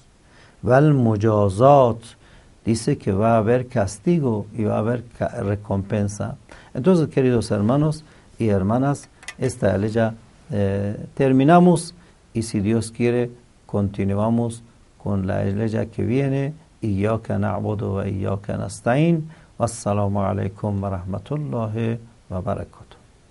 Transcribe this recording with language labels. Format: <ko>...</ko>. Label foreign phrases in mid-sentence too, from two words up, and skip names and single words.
<es>Va el mujazat, dice que va a haber castigo y va a haber recompensa. Entonces, queridos hermanos y hermanas, esta aleya terminamos y si Dios quiere, continuamos con la aleya que viene.</es> <ar>إياك نعبد وإياك نستعين. والسلام عليكم ورحمة الله وبركاته.</ar>